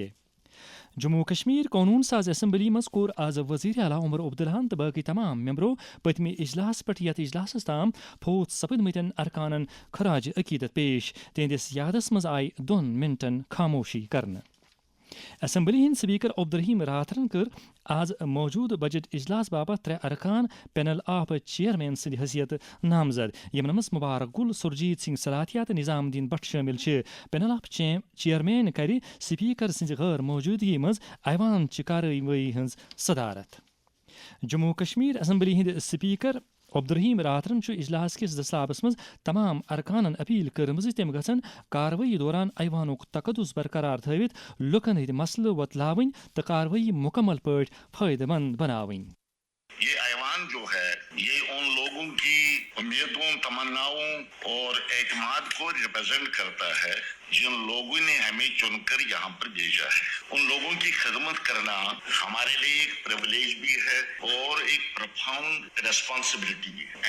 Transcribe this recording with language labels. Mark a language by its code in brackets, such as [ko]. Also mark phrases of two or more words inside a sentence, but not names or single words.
[ks] جموں کشمیر قونون ساز اسمبلی مز کور آز وزیر اعلیٰ عمر عبداللہن تو باقی تمام ممبرو پتمہ اجلاس پہ یتھ اجلاسس تام فوت سپدمتن ارکانن خراج عقیدت پیش. تہندس یادس مز آئی 2 منٹن خاموشی کرنے. اسمبلی ہند سپیکر عبدالرحیم راتھرن کر آز موجود بجٹ اجلاس باپت 3 ارکان [en] Panel of Chairman [ks] سند حیثیت نامزد یمن مز مبارک گل سرجیت سنگھ صلاحیہ تو نظام الدین بٹ شامل. [en] Panel of Chairman [ks] کر سپیکر سند غیر موجودگی مز ایوان چہ کارروٲیی ہنز صدارت. جموں کشمیر اسمبلی ہند سپیکر عبدالرحیم راتھرن اجلاس کس دستیابس مز تمام ارکانن اپیل کرمز تم گھن کاروٲیی دوران ایوانک تقدس برقرار تھوت لکن ہند مسلہ وتلاون تو کاروٲیی مکمل پٲٹھۍ فائدہ مند بناوٕنۍ. [ur] یہ ایوان جو ہے یہ ان لوگوں کی امیدوں تمناؤں اور اعتماد کو ریپرزینٹ کرتا ہے جن لوگوں نے ہمیں چن کر یہاں پر بھیجا ہے. ان لوگوں کی خدمت کرنا ہمارے لیے ایک پریولیج بھی ہے اور ایک [en] profound responsibility [ur] بھی ہے.